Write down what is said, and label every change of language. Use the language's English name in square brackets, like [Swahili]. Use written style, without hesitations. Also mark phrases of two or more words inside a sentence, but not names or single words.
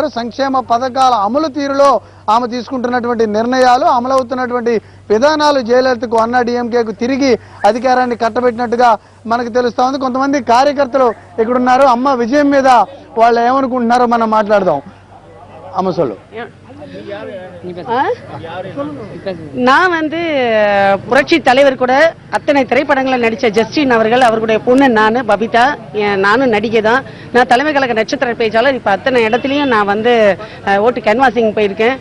[Telugu] సంక్షేమ పథకాల అమలు తీరులో ఆమె తీసుకుంటున్నటువంటి నిర్ణయాలు, అమలవుతున్నటువంటి విధానాలు జయలలితకు, అన్నా డిఎంకేకు తిరిగి అధికారాన్ని కట్టబెట్టినట్టుగా మనకు తెలుస్తా ఉంది. కొంతమంది కార్యకర్తలు ఇక్కడ ఉన్నారు. అమ్మ విజయం మీద వాళ్ళు ఏమనుకుంటున్నారో మనం మాట్లాడదాం. [Tamil] அம்மா சொல்லு. நான் புரட்சி தலைவர் கூட அத்தனை திரைப்படங்களில் நடித்த ஜஸ்டின் அவர்களுடைய பொண்ணு நான் பபிதா, நானும் நடிகை தான். நான் தலைமை கழக நட்சத்திர பேச்சாளர். இப்போ அத்தனை இடத்துலையும் நான் [English] vote canvassing [Tamil] போயிருக்கேன்.